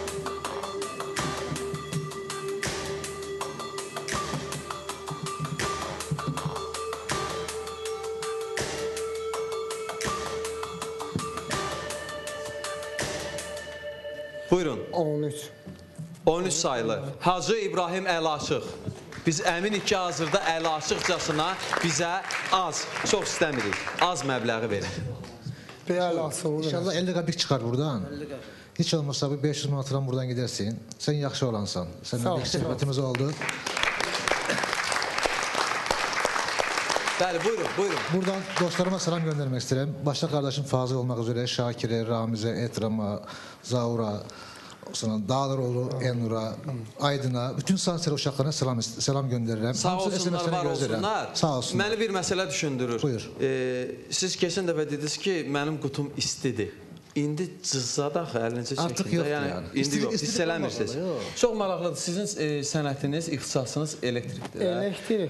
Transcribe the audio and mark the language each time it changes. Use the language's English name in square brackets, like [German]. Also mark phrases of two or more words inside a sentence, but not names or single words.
[Azerbaijani] Buyurun. 13. 13 sayılır. Hacı İbrahim Əlaşıq. Biz əminik ki, hazırda Əlaşıqcasına bizə az, çox istəmirik, az məbləği verir. İnşallah 50 qəpik çıxar buradan. [Turkish] Hiç olmazsa bu 500 manatdan buradan gidersin. [Azerbaijani] Sen yaxşı olansan. Seninle bir söhbətimiz oldu. Bəli, buyurun. [Turkish] Buradan dostlarıma selam göndermek isterim. Başta kardeşim Fazıl olmak üzere Şakir'e, Ramiz'e, Etram'a, Zaur'a, sonra Dağlaroğlu, Enur'a, Aydın'a, bütün Sansel uşaqlarına selam gönderirim. Sağ olsunlar, var olsunlar. Sağ olsunlar. [Azerbaijani] Məni bir məsələ düşündürür. Buyur. Siz keçən dəfə dediniz ki, mənim qutum istidir. İndi cızadaq əlinizə çəkin. Artıq yoxdur yəni. İndi yox, hiss eləmirsiniz. Çox maraqlıdır. Sizin sənətiniz, ixtisasınız elektrikdir. Elektrik.